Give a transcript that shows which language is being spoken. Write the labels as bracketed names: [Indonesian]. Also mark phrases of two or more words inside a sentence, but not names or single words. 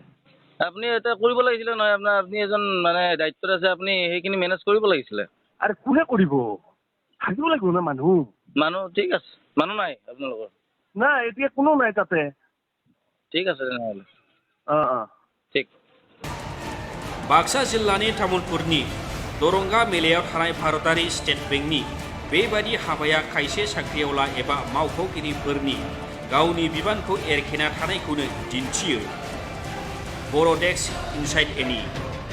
[Assamese] আপুনি এতিয়া কৰিব লাগিছিলে নহয়। আপুনি এজন মানে দায়িত্বত আছে, আপুনি সেইখিনি মেনেজ কৰিব লাগিছিলে। আৰে কোনে কৰিব? থাকিব লাগিব না মানুহ। ঠিক আছে, মানুহ নাই আপোনালোকৰ? নাই, এতিয়া কোনো নাই তাতে। ঠিক আছে তেনেহ'লে। ঠিক। [Bodo] बाक्सा जिल्लानि तामुलपुरनि दरंगा मेलायाव थानाय भारतारि स्टेट बेंकनि बेबादि हाबाया खायसे साख्रिआवला एबा मावख'गिरिफोरनि गावनि बिबानखौ एरखेना थानायखौनो दिन्थियो। बर' डेस्क इनसाइड एनि।